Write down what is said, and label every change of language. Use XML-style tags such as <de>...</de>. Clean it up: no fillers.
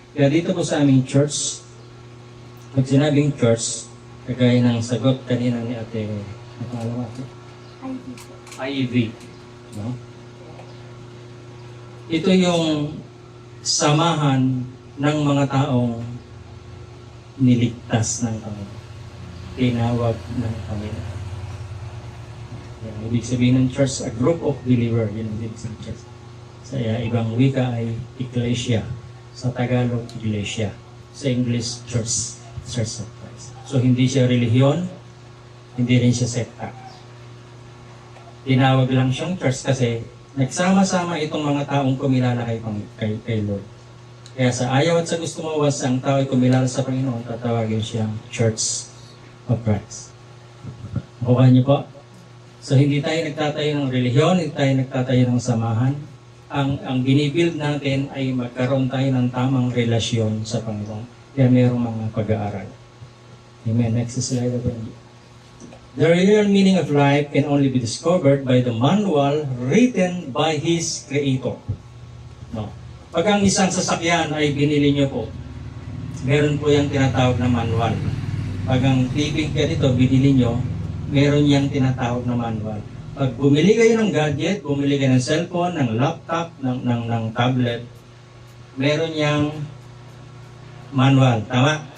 <tl>Kaya dito po sa aming church, pag sinabing church, kagaya ng sagot kanina ni Ate, ano ate? ID po. IV. No? Ito yung samahan ng mga taong niligtas ng Panginoon. Tinawag ng Panginoon. Yan, ibig sabihin ng church,</tl> <en>a group of believer.</en> <tl>Yun ang ibig sabihin ng church. Sa ibang wika ay Iglesia. Sa Tagalog, Iglesia.</tl> <en>Sa English, Church. Church of Christ.</en> <tl>So, hindi siya relihiyon, hindi rin siya sekta. Tinawag lang siyang church kasi nagsama-sama itong mga taong kumilala kay Lord. Kaya sa ayaw at sa gusto mo, once ang tao ay kumilala sa Panginoon, tatawagin siyang Church of Christ. Nakuha niyo po? So hindi tayo nagtatayo ng relihiyon, hindi tayo nagtatayo ng samahan. Ang binibuild natin ay magkaroon tayo ng tamang relasyon sa Panginoon. Kaya mayroong mga pag-aaral.</tl> <en>Amen. Next slide again. The real meaning of life can only be discovered by the manual written by His Creator. No.</en> <tl>Pag ang isang sasakyan ay binili niyo po, meron po yung tinatawag na manual. Pag ang TV ka dito, binili niyo, meron yang tinatawag na manual. Pag bumili kayo ng gadget, bumili kayo ng cellphone, ng laptop, ng tablet, meron yang manual. Tama?</tl>